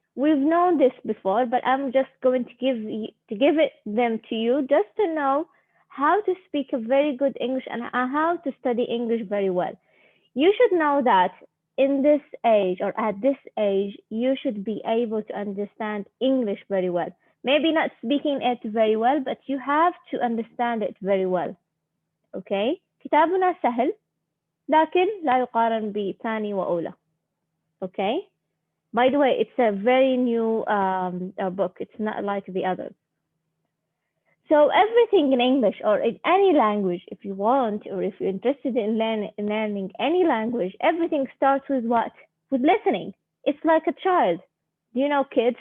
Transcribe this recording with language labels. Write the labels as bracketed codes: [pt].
[en] We've known this before, but I'm just going to give them to you just to know how to speak a very good English and how to study English very well. You should know that in this age or at this age, you should be able to understand English very well. Maybe not speaking it very well, but you have to understand it very well. Okay? [ar] كتابنا سهل لكن لا يقارن بثاني وأولى. [en] Okay? By the way, it's a very new book. It's not like the others. So everything in English or in any language, if you want, or if you're interested in learning any language, everything starts with what? With listening. It's like a child. Do you know kids?